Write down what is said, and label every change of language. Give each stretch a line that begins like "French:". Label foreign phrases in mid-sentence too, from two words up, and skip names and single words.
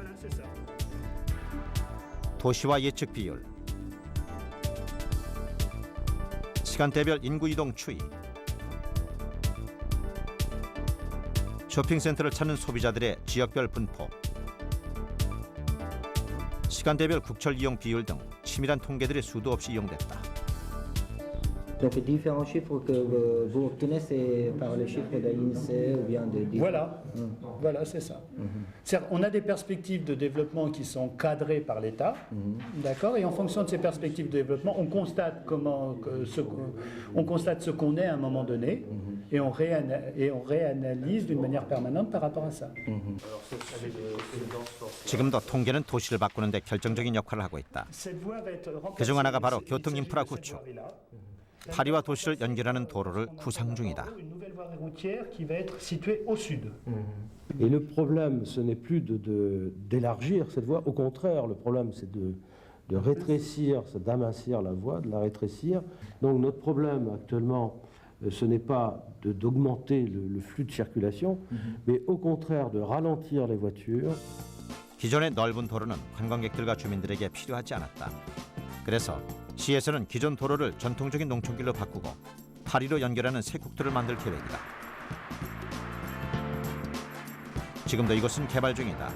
Korean: 도시화 예측 비율, 시간대별 인구 이동 추이, 쇼핑센터를 찾는 소비자들의 지역별 분포, 시간대별 국철 이용 비율 등 치밀한 통계들이 수도 없이 이용됐다.
French: Donc les différents chiffres que vous obtenez, c'est par les chiffres de l'INSEE ou bien de... Voilà, voilà, c'est ça. On a des perspectives de développement qui sont cadrées par l'État, d'accord, et en fonction de ces perspectives de développement, on constate ce qu'on est à un moment donné, et on réanalyse d'une manière permanente par rapport à ça.
Korean: 지금도 통계는 도시를 바꾸는 데 결정적인 역할을 하고 있다. 그중 하나가 바로 교통 인프라 구축. 파리와 도시를 연결하는 도로를 구상 중이다.
French: Et le problème, ce n'est plus d'élargir cette voie. Au contraire, le problème, c'est de rétrécir, c'est d'amincir la voie, de la rétrécir. Donc notre problème actuellement, ce n'est pas d'augmenter le flux de circulation, mais au contraire de ralentir les voitures.
Korean: 기존의 넓은 도로는 관광객들과 주민들에게 필요하지 않았다. 그래서 시에서는 기존 도로를 전통적인 농촌길로 바꾸고 파리로 연결하는 새 국도를 만들 계획이다. 지금도 이곳은 개발 중이다.